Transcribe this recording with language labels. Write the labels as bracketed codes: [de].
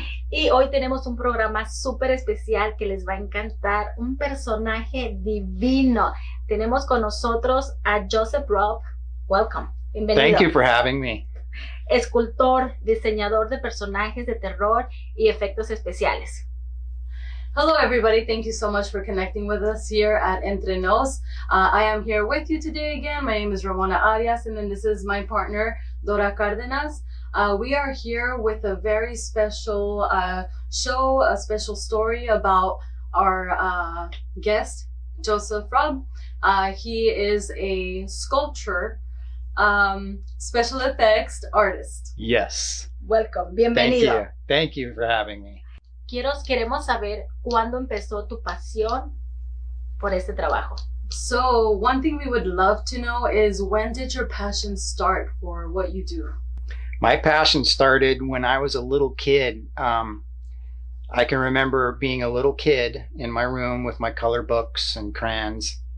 [es] Y hoy tenemos un programa súper especial que les va a encantar, un personaje divino. Tenemos con nosotros a Joseph Robb. [en] Welcome. [es] Bienvenido. [en] Thank you for having me. [es] Escultor, diseñador de personajes de terror y efectos especiales. [en] Hello, everybody. Thank you so much for connecting with us here at Entre. I am here with you today again. My name is Ramona Arias, and then this is my partner, Dora Cárdenas. We are here with a very special show, a special story about our guest, Joseph Robb. He is a sculptor, special effects artist. Yes. Welcome. [es] Bienvenido. [en] Thank you for having me. [es] Queremos saber cuándo empezó tu pasión por este trabajo. [en] So one thing we would love to know is, when did your passion start for what you do? My passion started when I was a little kid. I can remember being a little kid in my room with my color books and crayons.